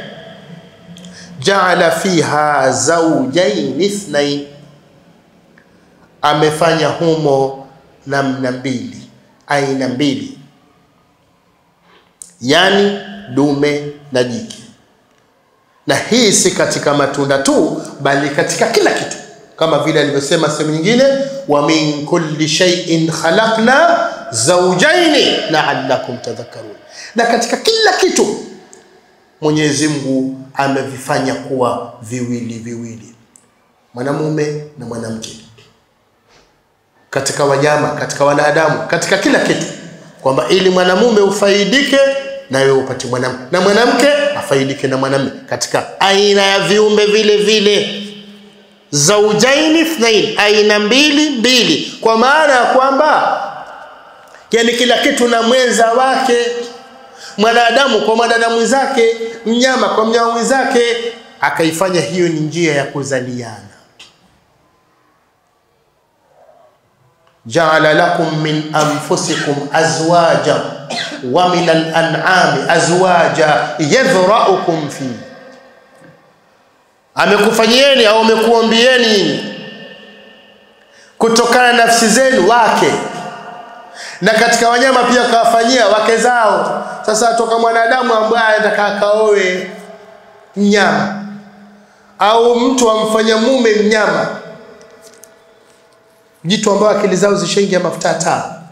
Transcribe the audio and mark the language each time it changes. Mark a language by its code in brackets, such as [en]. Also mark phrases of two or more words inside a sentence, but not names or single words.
[ar] جعل فيها زوجين اثنين, [sw] amefanya humo namna mbili, aina mbili, yani dume na jike. Na hii si katika matunda tu, bali katika kila kitu, kama vile alivyosema sehemu nyingine, [ar] ومن كل شيء خلقنا زوجين لعلكم تذكرون. [sw] Na katika kila kitu Mwenyezi Mungu amevifanya kuwa viwili, mwanamume na mwanamke, katika wanyama, katika wanadamu, katika kila kitu, kwamba ili mwanamume ufaidike na wewe upate mwanamke, na mwanamke afaidike na mwanamume, katika aina ya viumbe vile. [ar] زوجين اثنين, [sw] aina mbili, kwa maana ya kwamba yani kila kitu na mwenza wake, mwanadamu kwa mwanadamu zake, mnyama kwa mnyama mwenzake, akaifanya hiyo ni njia ya kuzaliana. [ar] جعل لكم من أنفسكم أزواجا ومن الأنعام أزواجا يذرؤكم في, [sw] amekufanyieni au amekuambieni kutokana na nafsi zenu wake, na katika wanyama pia kawafanyia wake zao. Sasa toka mwanadamu ambaye anataka kaoe mnyama, au mtu amfanya mume mnyama, jitu ambao akili zao zishaingia mafuta taa.